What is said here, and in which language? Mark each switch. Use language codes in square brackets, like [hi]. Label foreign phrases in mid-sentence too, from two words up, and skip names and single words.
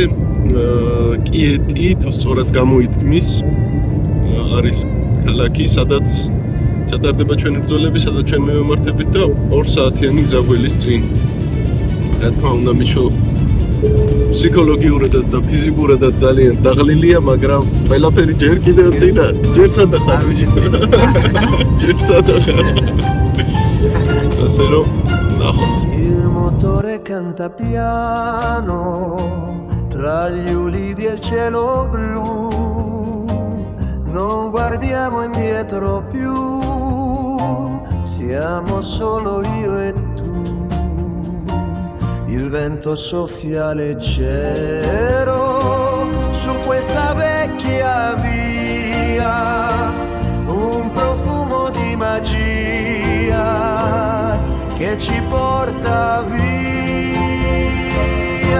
[ka] კიეტი თუ სწორად გამოითქმის არის ქალაქი, სადაც ჩატარდება ჩვენი ბრძოლები, სადაც ჩვენ მივემართებით და 2 საათიანი გზა გველის წინ. რა თქმა უნდა, მიშო ფსიქოლოგიურადაც და ფიზიკურადაც ძალიან დაღლილია, მაგრამ ყველაფერი ჯერ კიდევ წინა, ჯერ სადახარ მიშო. ჯერ სადახარ. ასე რომ ნახოთ. [it] Il motore canta piano tra gli ulivi e il cielo blu, non guardiamo indietro più, siamo solo io e tu. Il vento soffia leggero su questa vecchia via, un profumo di magia che ci porta via.